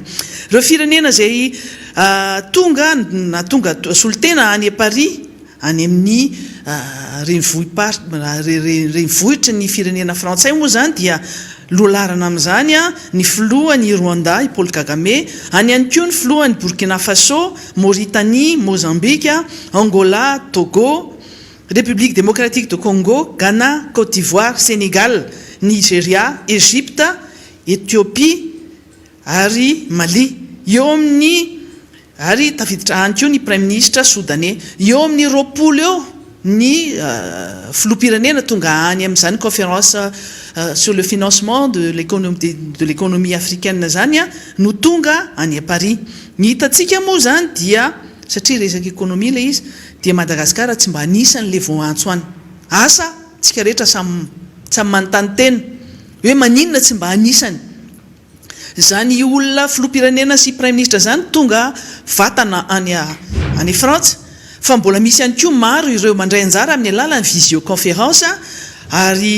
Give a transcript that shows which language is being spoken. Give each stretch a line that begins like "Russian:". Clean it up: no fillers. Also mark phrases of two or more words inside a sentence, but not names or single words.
Malagasy: Reo firenena izay tonga solotena any Paris any amin'ny renivohitra ny firenena frantsay moa zany dia lolarana amin'izany ny filohan'ny Rwanda i Paul Kagame, any ihany koa ny filohan'ny Burkina Faso, Mauritanie, Mozambique, Angola, Togo, République démocratique de Congo, Ghana, Côte d'Ivoire, Sénégal, Nigeria, Égypte, Éthiopie ary Mali. Eo amin'ny ary tafiditra any koa ny
French: prime ministre soudanais.
Malagasy: Eo amin'ny roapolo eo ny filoam-pirenena tonga any amin'izany
French: conférence sur le financement de l'économie africaine
Malagasy: zany no tonga any à Paris. Ny hitantsika moa zany dia satria resaka économie le izy dia Madagasikara tsy mba anisan'le voantso any. Asa tsika rehetra samy manontany tena hoe maninona tsy mba anisany. Zany olona filoam-pirenena sy
French: prime ministre
Malagasy: zany tonga vatana any Frantsa, fa mbola misy ihany koa maro ireo mandray anjara amin'ny alalan'ny visioconférence ary